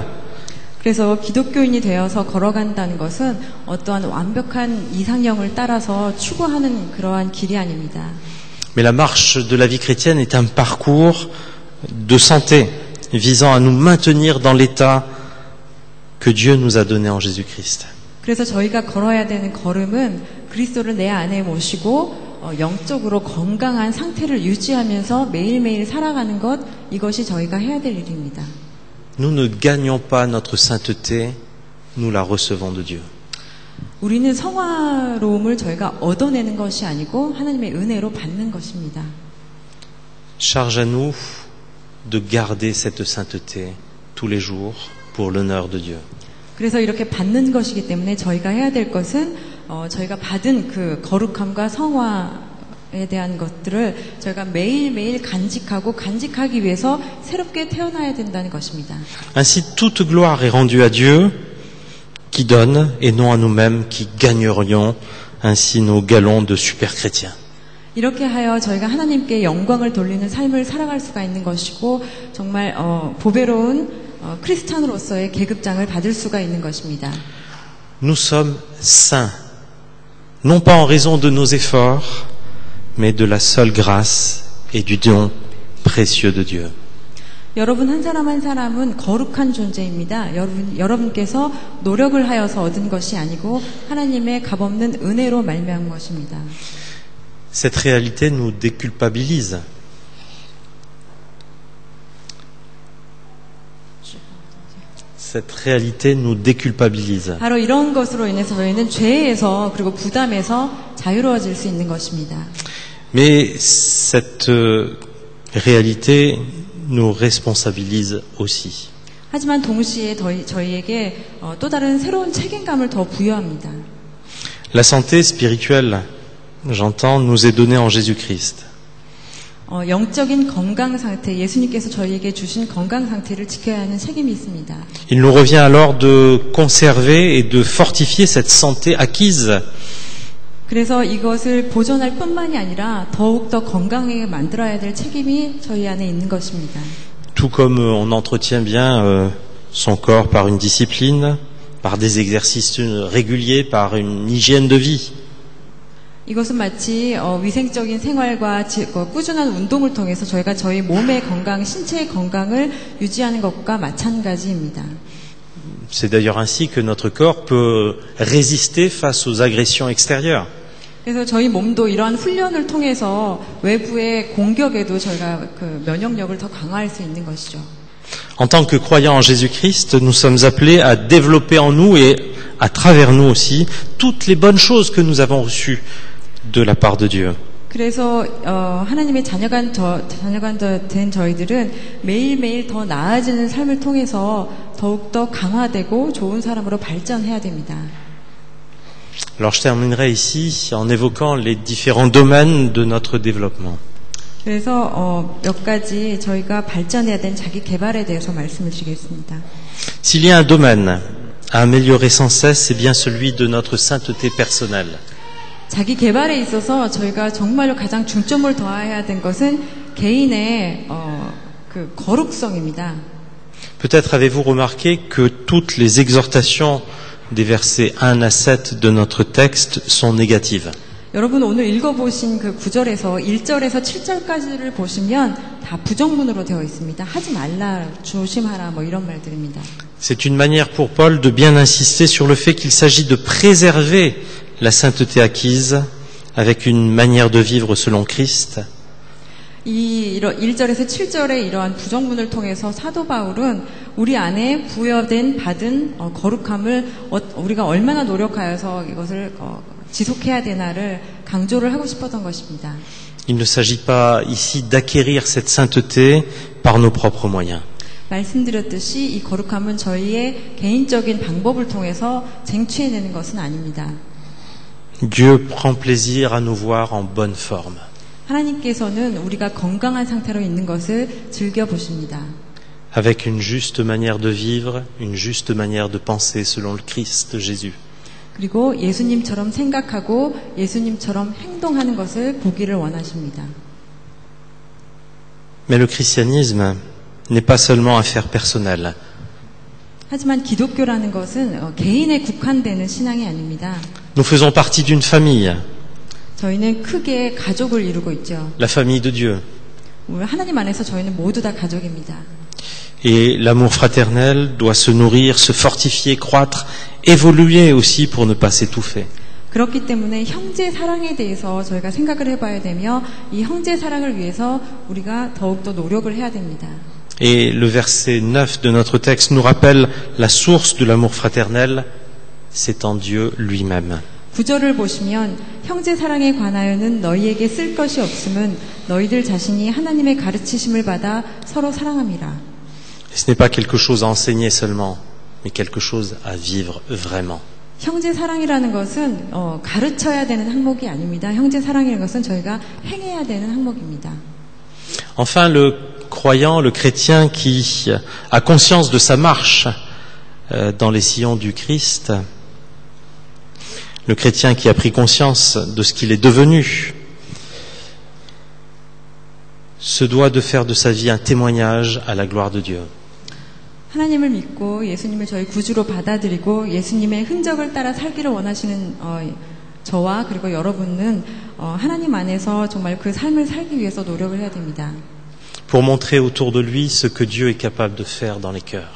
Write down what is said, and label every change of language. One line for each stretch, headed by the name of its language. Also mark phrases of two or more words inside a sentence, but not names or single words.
Korean: 그래서 기독교인이 되어서 걸어간다는 것은 어떠한 완벽한 이상형을 따라서 추구하는 그러한 길이 아닙니다.
French: Mais la marche de la vie chrétienne est un parcours de santé visant à nous maintenir dans l'état que Dieu nous a donné en Jésus-Christ.
Korean: 그래서 저희가 걸어야 되는 걸음은 그리스도를 내 안에 모시고 영적으로 건강한 상태를 유지하면서 매일매일 살아가는 것, 이것이 저희가 해야 될 일입니다.
French: Nous ne gagnons pas notre sainteté, nous la recevons de Dieu.
Korean: 우리는 성화로움을 저희가 얻어내는 것이 아니고 하나님의 은혜로 받는 것입니다.
French: Charge à nous de garder cette sainteté tous les jours pour l'honneur de Dieu.
Korean: 그래서 이렇게 받는 것이기 때문에 저희가 해야 될 것은 저희가 받은 그 거룩함과 성화에 대한 것들을 저희가 매일매일 간직하기 위해서 새롭게 태어나야 된다는 것입니다.
French: Ainsi toute gloire est rendue à Dieu qui donne et non à nous-mêmes qui gagnerions ainsi nos galons de super chrétiens.
Korean: 이렇게 하여 저희가 하나님께 영광을 돌리는 삶을 살아갈 수가 있는 것이고 정말 보배로운 크리스찬으로서의 계급장을 받을 수가 있는 것입니다.
French: Nous sommes saints, non pas en raison de nos efforts, mais de la seule grâce et du don précieux de Dieu.
Korean: 여러분 한 사람 한 사람은 거룩한 존재입니다. 여러분께서 노력을 하여서 얻은 것이 아니고 하나님의 값없는 은혜로 말미암은 것입니다.
French: Cette réalité nous déculpabilise. Cette réalité nous déculpabilise.
Korean: 바로 이런 것으로 인해서 저희는 죄에서 그리고 부담에서 자유로워질 수 있는 것입니다.
French: Mais cette réalité nous responsabilise aussi.
Korean: 하지만 동시에 저희에게 또 다른 새로운 책임감을 더 부여합니다.
French: La santé spirituelle, j'entends, nous est donnée en Jésus-Christ.
Korean: 영적인 건강 상태, 예수님께서 저희에게 주신 건강 상태를 지켜야 하는 책임이 있습니다.
French: Il nous revient alors de conserver et de fortifier cette santé acquise.
Korean: 그래서 이것을 보존할 뿐만이 아니라 더욱더 건강하게 만들어야 될 책임이 저희 안에 있는 것입니다.
French: Tout comme on entretient bien son corps par une discipline, par des exercices réguliers, par une hygiène de vie.
Korean: 이것은 마치 위생적인 생활과 꾸준한 운동을 통해서 저희가 저희 몸의 건강, 신체의 건강을 유지하는 것과 마찬가지입니다.
French: C'est d'ailleurs ainsi que notre corps peut résister face aux agressions extérieures.
Korean: 그래서 저희 몸도 이러한 훈련을 통해서 외부의 공격에도 저희가 그 면역력을 더 강화할 수 있는 것이죠.
French: En tant que croyants en Jésus-Christ, nous sommes appelés à développer en nous et à travers nous aussi toutes les bonnes choses que nous avons reçues de la part de Dieu.
Korean: 그래서 하나님의 자녀가 된 저희들은 매일매일 더 나아지는 삶을 통해서 더욱더 강화되고 좋은 사람으로 발전해야 됩니다.
French: Alors je terminerai ici en évoquant les différents domaines de notre développement.
Korean: 그래서 몇 가지 저희가 발전해야 되는 자기 개발에 대해서 말씀을 드리겠습니다.
French: S'il y a un domaine à améliorer sans cesse, c'est bien celui de notre sainteté personnelle.
Korean: 자기 개발에 있어서 저희가 정말로 가장 중점을 둬야 된 것은 개인의 그 거룩성입니다.
French: Peut-être avez-vous remarqué que toutes les exhortations des versets 1 à 7 de notre texte sont négatives.
Korean: 여러분 오늘 읽어보신 그 9절에서 1절에서 7절까지를 보시면 다 부정문으로 되어 있습니다. 하지 말라, 조심하라 뭐 이런 말들입니다.
French: C'est une manière pour Paul de bien insister sur le fait qu'il s'agit de préserver la sainteté acquise avec une manière de vivre selon Christ.
Korean: 이 1절에서 7절의 이러한 부정문을 통해서 사도 바울은 우리 안에 받은 거룩함을 우리가 얼마나 노력하여서 이것을 지속해야 되나를 강조를 하고 싶었던 것입니다.
French: Il ne s'agit pas ici d'acquérir cette sainteté par nos propres moyens.
Korean: 말씀드렸듯이 이 거룩함은 저희의 개인적인 방법을 통해서 쟁취해내는 것은 아닙니다.
French: Dieu prend plaisir à nous voir en bonne forme.
Korean: 하나님께서는 우리가 건강한 상태로 있는 것을 즐겨보십니다.
French: Avec une juste manière de vivre, une juste manière de penser selon le Christ Jésus.
Korean: 그리고 예수님처럼 생각하고 예수님처럼 행동하는 것을 보기를 원하십니다.
French: Mais le christianisme n'est pas seulement affaire personnelle.
Korean: 하지만 기독교라는 것은 개인에 국한되는 신앙이 아닙니다.
French: Nous faisons partie d'une famille,
Korean: 저희는 크게 가족을 이루고 있죠.
French: la famille de Dieu.
Korean: 하나님 안에서 저희는 모두 다 가족입니다.
French: Et l'amour fraternel doit se nourrir, se fortifier, croître, évoluer aussi pour ne pas s'étouffer.
Korean: 그렇기 때문에 형제 사랑에 대해서 저희가 생각을 해봐야 되며 이 형제 사랑을 위해서 우리가 더욱더 노력을 해야 됩니다.
French: Et le verset 9 de notre texte nous rappelle la source de l'amour fraternel, c'est en Dieu lui-même.
Korean: 9절을 보시면 형제 사랑에 관하여는 너희에게 쓸 것이 없음은 너희들 자신이 하나님의 가르치심을 받아 서로 사랑함이라.
French: Ce n'est pas quelque chose à enseigner seulement, mais quelque chose à vivre vraiment.
Korean: 형제 사랑이라는 것은 가르쳐야 되는 항목이 아닙니다. 형제 사랑이라는 것은 저희가 행해야 되는 항목입니다.
French: Enfin, le croyant, le chrétien qui a conscience de sa marche dans les sillons du Christ, le chrétien qui a pris conscience de ce qu'il est devenu, se doit de faire de sa vie un témoignage à la gloire de Dieu.
Korean: 하나님을 믿고 예수님을 저희 구주로 받아들이고 예수님의 흔적을 따라 살기를 원하시는 저와 그리고 여러분은 하나님 안에서 정말 그 삶을 살기 위해서 노력을 해야 됩니다.
French: Pour montrer autour de lui ce que Dieu est capable de faire dans les cœurs.